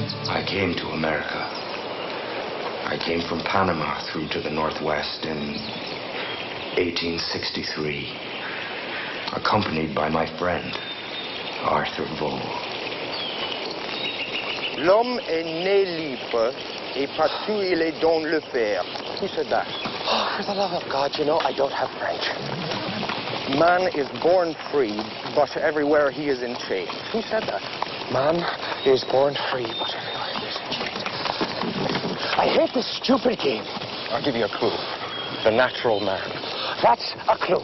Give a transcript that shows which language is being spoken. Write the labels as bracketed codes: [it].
[en] I came to America. I came from Panama through to the Northwest in 1863, accompanied by my friend, Arthur Vaux. [fr] L'homme est né libre, et partout il est dans le faire. [en] Who said that? Oh, for the love of God, you know, I don't have French. Man is born free, but everywhere he is in chains. Who said that? Man is born free, but everywhere he is in chains. I hate this stupid game. I'll give you a clue. The natural man. That's a clue.